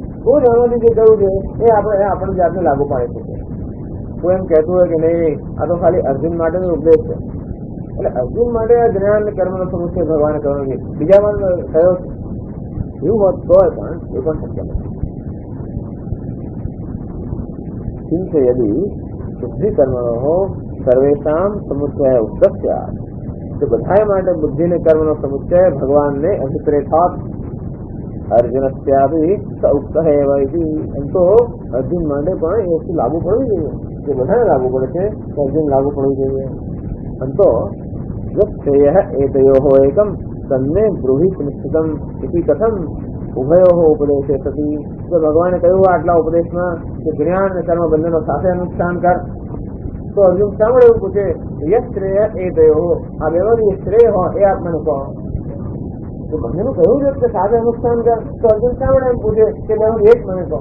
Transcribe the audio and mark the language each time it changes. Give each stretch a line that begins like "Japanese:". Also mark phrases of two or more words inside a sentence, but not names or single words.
Gujarati: કોઈ એમાંથી જે કહ્યું છે એ આપણે જાતને લાગુ પાડી શકીએ. કોઈ એમ કહેતું હોય કે નહીં આ તો ખાલી અર્જુન માટે નો ઉપદેશ છે, એટલે અર્જુન માટે આ જ્ઞાન અને કર્મનો સમુચ્ચય ભગવાને કહ્યો છે, બીજામાં થયો છે એવું હોત તો પણ એ પણ શક્ય નથી.
Sanskrit: किंच यदि बुद्धि कर्मणो सर्वेषां समुच्चय उक्तस्य
Gujarati: તો બધાય માટે બુદ્ધિ ને કર્મનો સમુચ્ચય ભગવાન ને
Sanskrit: अभिप्रेतात् अर्जुनस्यापि स उक्तः एव इति.
Gujarati: તો અર્જુન માટે પણ એ વસ્તુ લાગુ પડવી જોઈએ, જે બધાને લાગુ પડે છે તો અર્જુન લાગુ પડવી જોઈએ.
Sanskrit: अंतो यच्छ्रेयः एतयोः एकं तन्मे ब्रूहि सुनिश्चितम् इति कथम् उभयोः उपदेशे सति.
Gujarati: તો ભગવાને कह્યું આટલા ઉપદેશમાં કે જ્ઞાન અને કર્મ બંનેનો સાથે અનુષ્ઠાન કર. તો અર્જુન શા માટે એવું પૂછે?
Sanskrit: યશ્રેય એતયોઃ,
Gujarati: આ બેમાંથી શ્રેય હોય એ આપ મને કહો. તો બંનેનું કહ્યું છે કે સાથે અનુષ્ઠાન કર, તો અર્જુન શા માટે એમ પૂછે કે બેમાંથી એક મને કહો?